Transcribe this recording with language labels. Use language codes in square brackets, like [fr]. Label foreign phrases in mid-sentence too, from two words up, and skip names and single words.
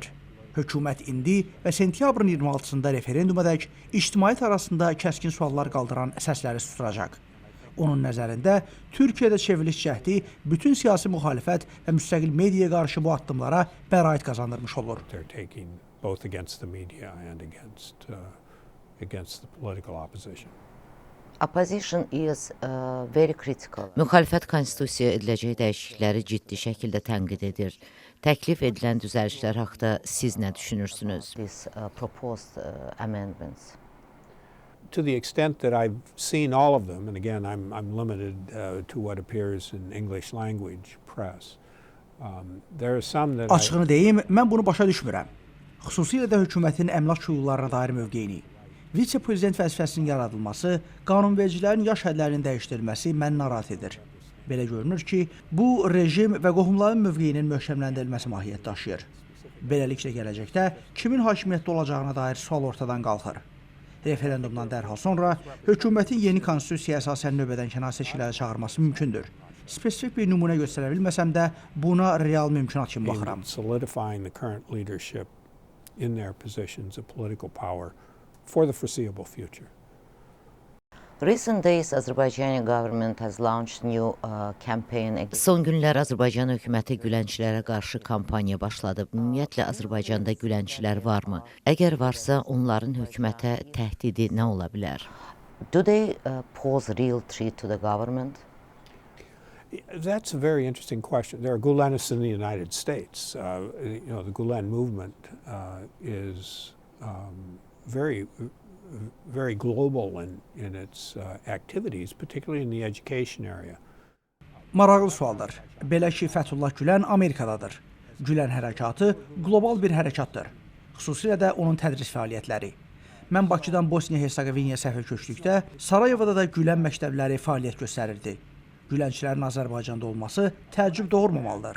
[az] Hökumət indi və sentyabrın 26-sında referendumədək ictimaiyyət arasında kəskin suallar qaldıran səsləri susturacaq. Onun nəzərində Türkiyədə çevriliş cəhdi bütün siyasi müxalifət və müstəqil mediaya qarşı bu addımlara bəraət qazandırmış olur. [en] Opposition is very critical. [az] Müxalifət konstitusiyaya ediləcək dəyişiklikləri ciddi şəkildə tənqid edir. Təklif edilən düzəlişlər haqqında siz nə düşünürsünüz? [en] These proposed amendments. To the extent that I've seen all of them, and again, I'm limited to what appears in English language press. There are some that [az] Açığını deyim, mən bunu başa düşmürəm. Xüsusilə də hökumətin əmlak hüquqlarına dair mövqeyini. Vitse-prezident vəzifəsinin yaradılması, qanunvericilərin yaş hədlərinin dəyişdirilməsi məni narahat edir. Belə görünür ki, bu rejim və qohumların mövqeyinin möhkəmləndirilməsi mahiyyət daşıyır. Beləliklə gələcəkdə kimin hakimiyyətdə olacağına dair sual ortadan qalxır. Referendumdan dərhal sonra hökumətin yeni konstitusiyaya əsasən növbədənkənar seçkilərə çağırması mümkündür. Spesifik bir nümunə göstərə bilməsəm də buna real mümkünat kimi baxıram. [en] For the foreseeable future. Recent days, Azerbaijani government has launched new campaign. [az] Son günlər Azərbaycan hökuməti gülənçilərə qarşı kampaniya başladı. Ümumiyyətlə Azərbaycanda gülənçilər varmı? Əgər varsa, onların hökumətə təhdidi nə ola bilər? [en] Do they pose real threat to the government? That's a very interesting question. There are Gulenists in the United States. The Gulen movement is very global in its activities, particularly in the education area. [az] Maraqlı sualdır. Belə ki, Fəthullah Gülen Amerikadadır. Gülen hərəkatı qlobal bir hərəkatdır. Xüsusilə də onun tədris fəaliyyətləri. Mən Bakıdan Bosniya-Hersegovinaya səfər köçdükdə Sarayevoda da Gülen məktəbləri fəaliyyət göstərirdi. Gülənçilərin Azərbaycanda olması təəccüb doğurmamalıdır.